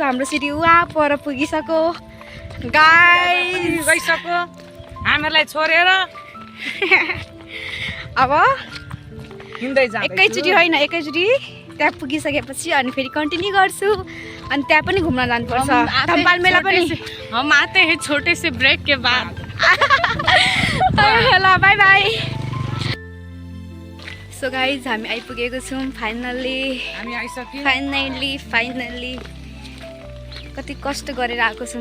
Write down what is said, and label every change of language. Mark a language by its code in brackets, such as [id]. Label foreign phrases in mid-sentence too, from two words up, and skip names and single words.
[ne] हाम्रो सिटी उहाँ पर पुगिसक्यो गाइस गइसक्यो हामीलाई छोडेर। अब हिँड्दै जाँदै एकैचोटि होइन एकैचोटि त्यहाँ पुगिसकेपछि अनि फेरि कन्टिन्यू गर्छु। अनि त्यहाँ पनि घुम्न जानुपर्छ धम्पाल मेला पनि। [hi] हम आते हैं छोटे से ब्रेक के बाद। [ne] ल बाई बाई। [en] so guys [ne] हामी आइपुगेको छौँ फाइनल्ली। हामी आइसक्यौँ फाइनल्ली कति कष्ट गरेर आएको छौँ।